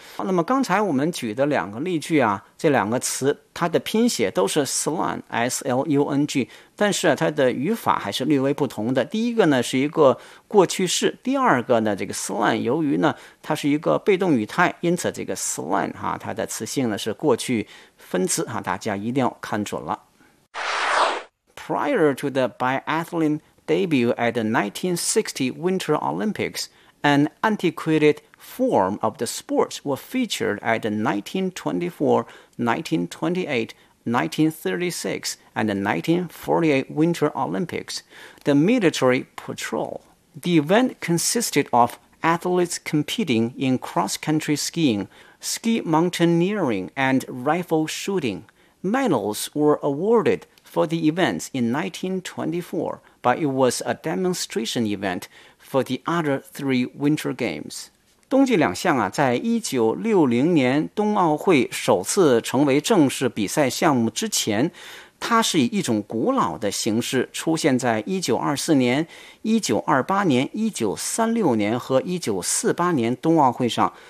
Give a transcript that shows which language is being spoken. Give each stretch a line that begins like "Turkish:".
Chinese: 那么刚才我们举的两个例句啊，这两个词它的拼写都是 slung, S-L-U-N-G， 但是、啊、它的语法还是略微不同的。第一个呢是一个过去式，第二个呢这个 slung 由于呢它是一个被动语态，因此这个 slung、啊、它的词性呢是过去分词、啊、大家一定要看准了。
English: Prior to the biathlonDebut at the 1960 Winter Olympics, an antiquated form of the sport was featured at the 1924, 1928, 1936, and the 1948 Winter Olympics. The Military Patrol. The event consisted of athletes competing in cross-country skiing, ski mountaineering, and rifle shooting. Medals were awarded for the events in 1924. But it was a demonstration event for the other three Winter Games.
Chinese: 冬季两项啊，在1960年冬奥会首次成为正式比赛项目之前，它是以一种古老的形式出现在1924年、1928年、1936年和1948年冬奥会上。